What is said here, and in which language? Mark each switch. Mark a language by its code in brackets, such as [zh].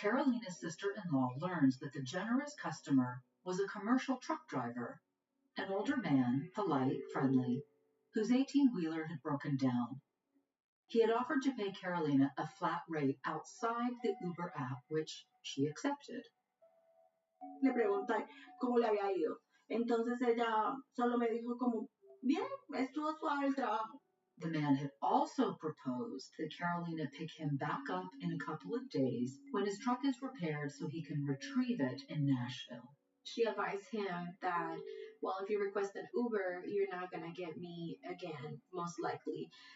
[en] Carolina's sister-in-law learns that the generous customer was a commercial truck driver, an older man, polite, friendly, whose 18-wheeler had broken down. He had offered to pay Carolina a flat rate outside the Uber app, which she accepted. [es] Le pregunté cómo le había ido. Entonces ella solo me dijo como, bien, estuvo suave el trabajo. [en] The man had also proposed that Carolina pick him back up in a couple of days when his truck is repaired so he can retrieve it in Nashville. She advised him that, well, if you request an Uber, you're not going to get me again, most likely.